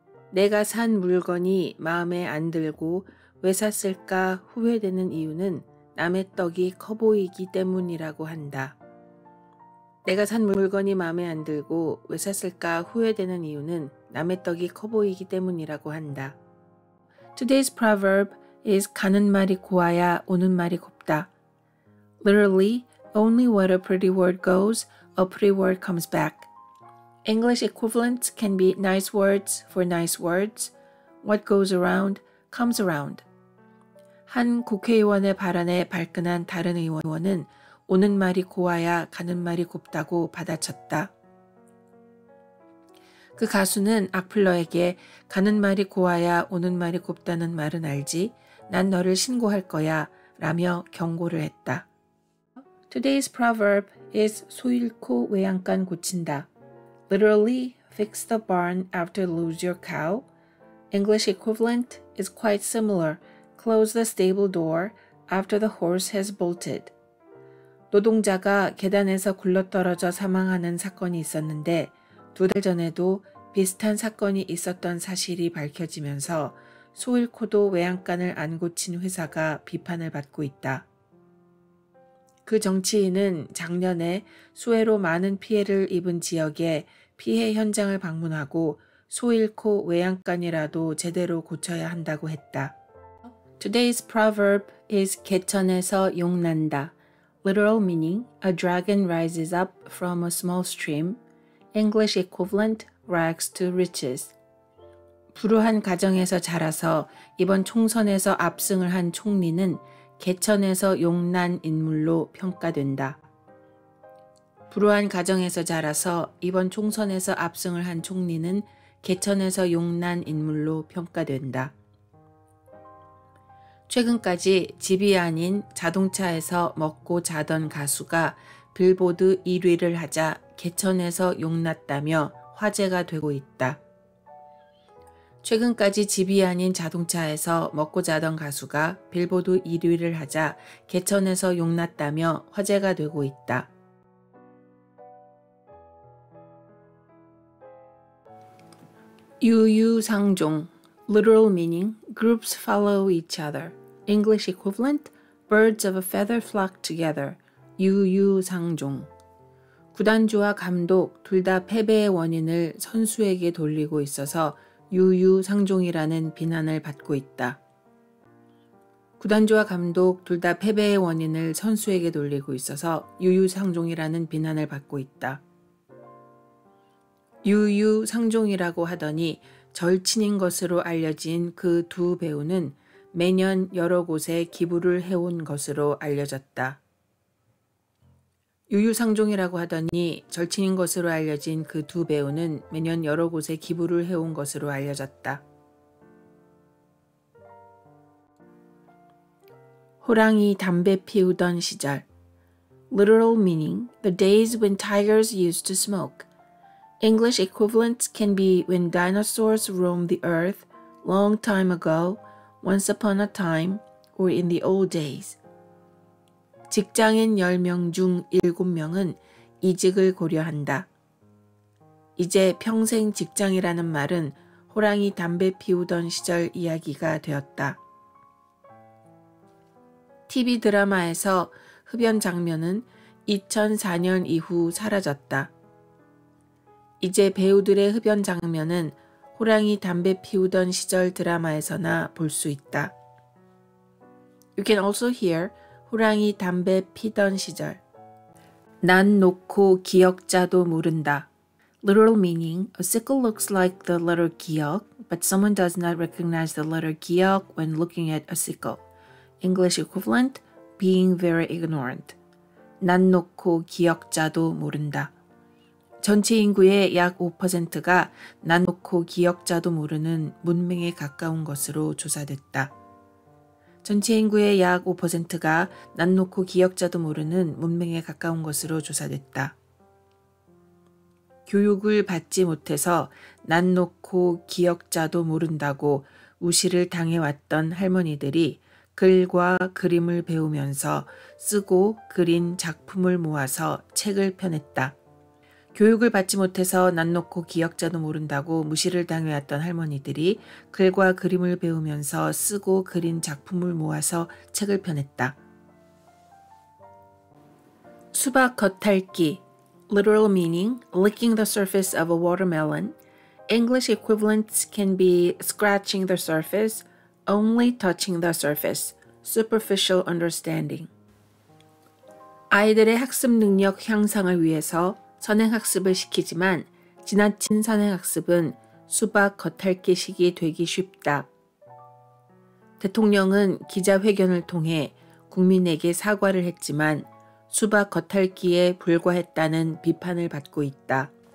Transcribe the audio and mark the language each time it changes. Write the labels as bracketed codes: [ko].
[ko] 내가 산 물건이 마음에 안 들고 왜 샀을까 후회되는 이유는 남의 떡이 커 보이기 때문이라고 한다. 내가 산 물건이 마음에 안 들고 왜 샀을까 후회되는 이유는 남의 떡이 커 보이기 때문이라고 한다. [en] Today's proverb is [ko] 가는 말이 고와야 오는 말이 곱다. [en] Literally, only where a pretty word goes, a pretty word comes back. English equivalents can be nice words for nice words. What goes around comes around. [ko] 한 국회의원의 발언에 발끈한 다른 의원은 오는 말이 고와야 가는 말이 곱다고 받아쳤다. 그 가수는 악플러에게 가는 말이 고와야 오는 말이 곱다는 말은 알지? 난 너를 신고할 거야 라며 경고를 했다. [en] Today's proverb is [ko] 소 잃고 외양간 고친다. [en] Literally, fix the barn after lose your cow. English equivalent is quite similar. Close the stable door after the horse has bolted. [ko] 노동자가 계단에서 굴러떨어져 사망하는 사건이 있었는데 2달 전에도 비슷한 사건이 있었던 사실이 밝혀지면서 소 잃고도 외양간을 안 고친 회사가 비판을 받고 있다. 그 정치인은 작년에 수해로 많은 피해를 입은 지역에 피해 현장을 방문하고 소 잃고 외양간이라도 제대로 고쳐야 한다고 했다. [en] Today's proverb is [ko] 개천에서 용 난다. [en] Literal meaning, a dragon rises up from a small stream. English equivalent, rags to riches. [ko] 불우한 가정에서 자라서 이번 총선에서 압승을 한 총리는 개천에서 용난 인물로 평가된다. 불우한 가정에서 자라서 이번 총선에서 압승을 한 총리는 개천에서 용난 인물로 평가된다. 최근까지 집이 아닌 자동차에서 먹고 자던 가수가 빌보드 1위를 하자 개천에서 용났다며 화제가 되고 있다. 최근까지 집이 아닌 자동차에서 먹고 자던 가수가 빌보드 1위를 하자 개천에서 용났다며 화제가 되고 있다. [en] 유유상종, literal meaning, groups follow each other. English equivalent, birds of a feather flock together. [ko] 유유상종. 구단주와 감독 둘 다 패배의 원인을 선수에게 돌리고 있어서 유유상종이라는 비난을 받고 있다. 구단주와 감독 둘 다 패배의 원인을 선수에게 돌리고 있어서 유유상종이라는 비난을 받고 있다. 유유상종이라고 하더니 절친인 것으로 알려진 그 두 배우는 매년 여러 곳에 기부를 해온 것으로 알려졌다. 유유상종이라고 하더니 절친인 것으로 알려진 그 두 배우는 매년 여러 곳에 기부를 해온 것으로 알려졌다. 호랑이 담배 피우던 시절. [en] Literal meaning, the days when tigers used to smoke. English equivalents can be when dinosaurs roamed the earth, long time ago, once upon a time, or in the old days. [ko] 직장인 10명 중 7명은 이직을 고려한다. 이제 평생 직장이라는 말은 호랑이 담배 피우던 시절 이야기가 되었다. TV 드라마에서 흡연 장면은 2004년 이후 사라졌다. 이제 배우들의 흡연 장면은 호랑이 담배 피우던 시절 드라마에서나 볼 수 있다. [en] You can also hear [ko] 호랑이 담배 피던 시절. 난 놓고 기역자도 모른다. [en] Literal meaning, a sickle looks like the letter 기역, but someone does not recognize the letter 기역 when looking at a sickle. English equivalent, being very ignorant. [ko] 난 놓고 기역자도 모른다. 전체 인구의 약 5%가 난 놓고 기역자도 모르는 문맹에 가까운 것으로 조사됐다. 전체 인구의 약 5%가 난 놓고 기역자도 모르는 문맹에 가까운 것으로 조사됐다. 교육을 받지 못해서 난 놓고 기역자도 모른다고 무시를 당해왔던 할머니들이 글과 그림을 배우면서 쓰고 그린 작품을 모아서 책을 펴냈다. 교육을 받지 못해서 난 놓고 기역자도 모른다고 무시를 당해왔던 할머니들이 글과 그림을 배우면서 쓰고 그린 작품을 모아서 책을 펴냈다. 수박 겉핥기. [en] Literal meaning, licking the surface of a watermelon. English equivalents can be scratching the surface, only touching the surface, superficial understanding. [ko] 아이들의 학습 능력 향상을 위해서 선행학습을 시키지만 지나친 선행학습은 수박 겉핥기식이 되기 쉽다. 대통령은 기자회견을 통해 국민에게 사과를 했지만 수박 겉핥기에 불과했다는 비판을 받고 있다.